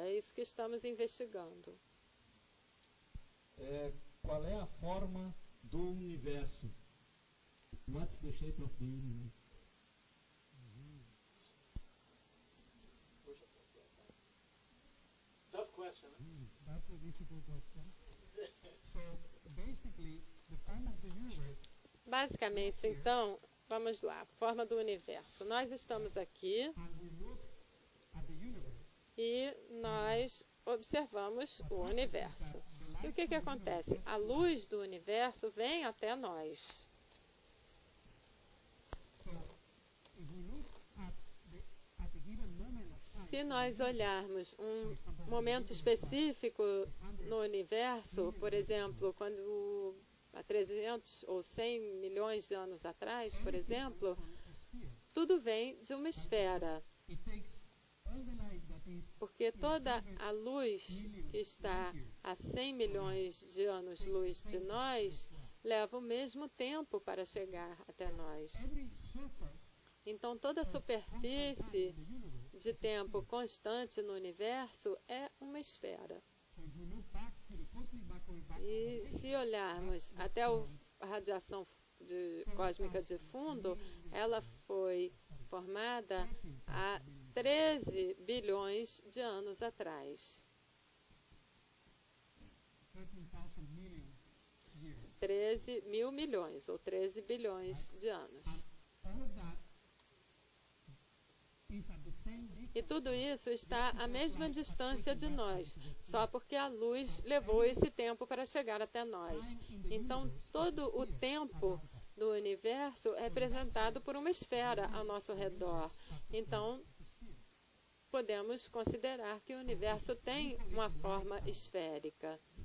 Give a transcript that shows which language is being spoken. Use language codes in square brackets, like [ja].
[pt] É isso que estamos investigando. Qual é a forma do universo? [en] What's the shape of the universe? Tough question. That's a difficult question. So basically, the form of the universe. [pt] Basicamente, então, vamos lá, forma do universo. Nós estamos aqui [en] And we look at the universe. [pt] e nós observamos o universo. E o que acontece? A luz do universo vem até nós. [en] So if we look at the given moment of time, [pt] Se nós olharmos um momento específico no universo, por exemplo, quando há 300 ou 100 milhões de anos atrás, por exemplo, tudo vem de uma esfera, [en] it takes all the light that is [pt] porque toda a luz que está a 100 milhões de anos-luz de nós leva o mesmo tempo para chegar até nós. [en] every surface [pt] Então, toda a superfície de tempo constante no universo é uma esfera. [en] So if we look back to the cosmic background, [pt] E se olharmos até a radiação cósmica de fundo, ela foi formada há 13 bilhões de anos atrás. [en] 13,000 million years. [pt] 13 mil milhões, ou 13 bilhões de anos. [en] All of that is at the same distance. [pt] E tudo isso está à mesma distância de nós, só porque a luz levou esse tempo para chegar até nós. Então, todo o tempo do universo é representado por uma esfera ao nosso redor. Então, podemos considerar que o universo tem uma forma esférica.